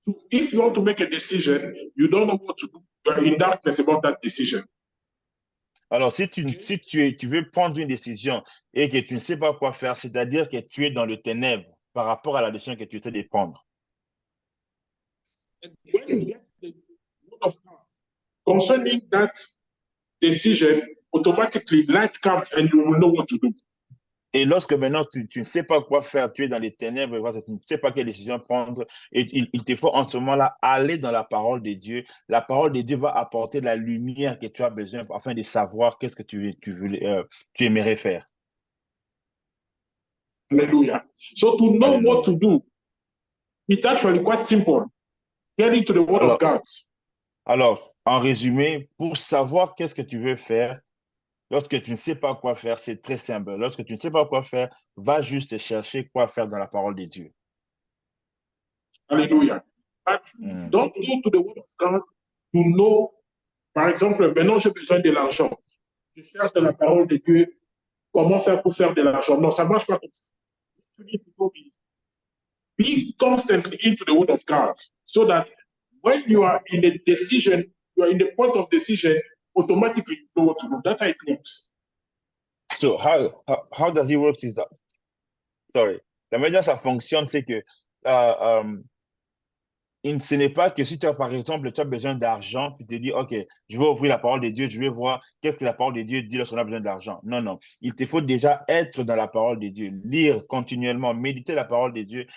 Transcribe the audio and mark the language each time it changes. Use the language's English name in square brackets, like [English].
[English] If you want to make a decision, you don't know what to do. You are in darkness about that decision. [French] Alors, si tu veux prendre une décision et que tu ne sais pas quoi faire, c'est-à-dire que tu es dans le ténèbre par rapport à la décision que tu essaies de prendre. [English] And when you get the word of God concerning that decision, automatically light comes and you will know what to do. [French] Et lorsque maintenant tu ne sais pas quoi faire, tu es dans les ténèbres, tu ne sais pas quelle décision prendre, et il te faut en ce moment-là aller dans la parole de Dieu. La parole de Dieu va apporter la lumière que tu as besoin afin de savoir qu'est-ce que tu aimerais faire. [English] Hallelujah. So to know what to do, it's actually quite simple. Get into the word of God. [French] Alors, en résumé, pour savoir qu'est-ce que tu veux faire, lorsque tu ne sais pas quoi faire, c'est très simple. Lorsque tu ne sais pas quoi faire, va juste chercher quoi faire dans la parole de Dieu. Alléluia. [English] But don't go to the word of God to know, [French] par exemple, maintenant j'ai besoin de l'argent. Je cherche dans la parole de Dieu comment faire pour faire de l'argent. Non, ça ne marche pas comme ça. [English] You need to be constantly into the word of God so that when you are in a decision, you are in the point of decision, automatically you know what to do. That's how it works. So how does it work is that? Sorry. [French] La manière dont ça fonctionne, c'est que ce n'est pas que si tu as, par exemple, tu as besoin d'argent, tu te dis, OK, je vais ouvrir la parole de Dieu, je vais voir qu'est-ce que la parole de Dieu dit lorsqu'on a besoin d'argent. Non, non. Il te faut déjà être dans la parole de Dieu, lire continuellement, méditer la parole de Dieu.